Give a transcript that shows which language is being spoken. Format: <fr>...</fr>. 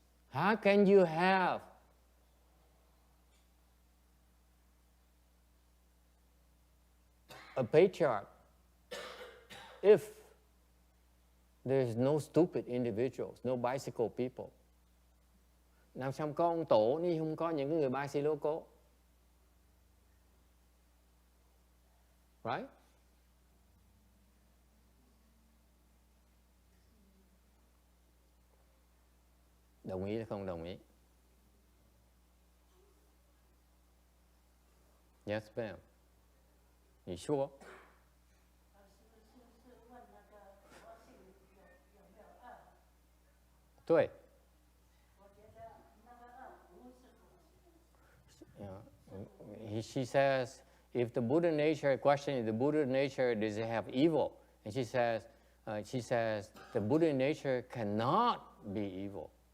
<en>How can you have a patriarch if there's no stupid individuals, no bicycle people?</en> <vi>Làm sao có ông tổ nếu không có những người bicycle cố?</vi> <en>Right?</en> <vi>Đồng ý hay không đồng ý?</vi> <en>Yes, ma'am. You sure?</en> <zh>是问那个佛性有没有恶？对。我觉得那个恶不是佛性。</zh> <en>She says, if the Buddha nature, question is the Buddha nature, does it have evil? And she says, the Buddha nature cannot be evil.</en>